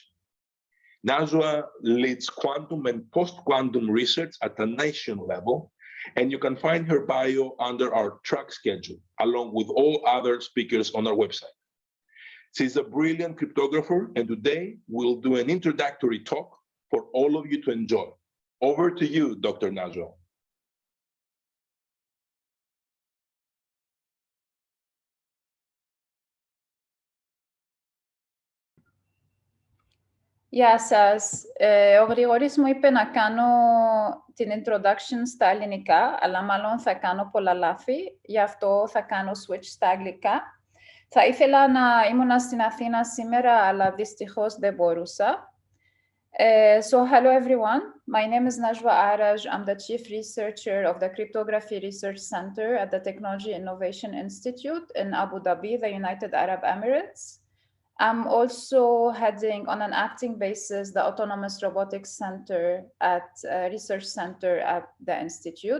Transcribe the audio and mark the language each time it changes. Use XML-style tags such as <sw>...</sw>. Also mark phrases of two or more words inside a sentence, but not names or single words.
<en>Najwa leads quantum and post-quantum research at a nation level, and you can find her bio under our track schedule, along with all other speakers on our website. She's a brilliant cryptographer, and today we'll do an introductory talk for all of you to enjoy. Over to you, Dr. Najwa.</en> <el>Γεια σας. Ο Γρηγόρης μου είπε να κάνω την introduction στα ελληνικά, αλλά μάλλον θα κάνω πολλά λάθη, γι' αυτό θα κάνω switch στα αγγλικά. Θα ήθελα να ήμουν στην Αθήνα σήμερα, αλλά δυστυχώς δεν μπορούσα.</el> <en>So hello everyone, my name is Najwa Araj. I'm the Chief Researcher of the Cryptography Research Center at the Technology Innovation Institute in Abu Dhabi, the United Arab Emirates. I'm also heading on an acting basis the Autonomous Robotics Center at Research Center at the Institute.</en>